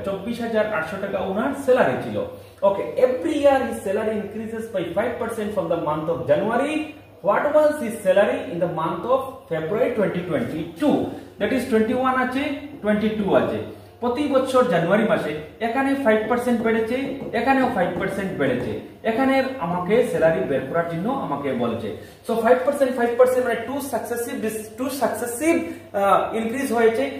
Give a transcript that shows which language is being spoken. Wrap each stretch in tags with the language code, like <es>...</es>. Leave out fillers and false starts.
<bn>24,800 টাকা ওনার স্যালারি ছিল।</bn> <en>Okay, every year his salary increases by 5% from the month of January. What was his salary in the month of February 2022? That is</en> <bn>21 আছে, 22 আছে। প্রতি বছর জানুয়ারি মাসে এখানে 5% বেড়েছে, এখানেও 5% বেড়েছে। এখানে আমাকে স্যালারি বের করার জন্য আমাকে বলছে। সো 5% মানে টু সাকসেসিভ ইনক্রিজ হয়েছে।</bn>